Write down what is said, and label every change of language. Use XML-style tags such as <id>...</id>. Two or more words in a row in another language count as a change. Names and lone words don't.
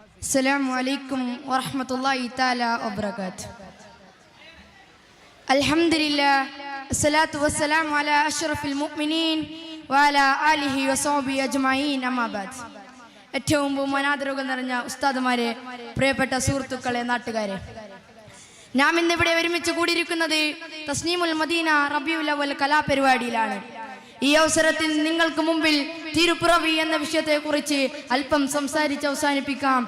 <ar>السلام عليكم ورحمة الله تعالى وبركاته. الحمد لله، الصلاة والسلام على أشرف المؤمنين وعلى آله وصحبه أجمعين أما بعد.</ar> <ml>ഏറ്റവും ബഹുമാനാദരവുകൾ നിറഞ്ഞ ഉസ്താദുമാരെ, പ്രിയപ്പെട്ട സുഹൃത്തുക്കളെ, നാട്ടുകാരെ, നാം ഇന്നിവിടെ ഒരുമിച്ച് കൂടിയിരിക്കുന്നത് തസ്നീമുൽ മദീന റബീഉൽ അവ്വൽ കലാപരിപാടിയിലാണ്. ഈ അവസരത്തിൽ നിങ്ങൾക്ക് മുമ്പിൽ തിരുപ്പിറവി എന്ന വിഷയത്തെക്കുറിച്ച് അല്പം സംസാരിച്ച് അവസാനിപ്പിക്കാം.</ml>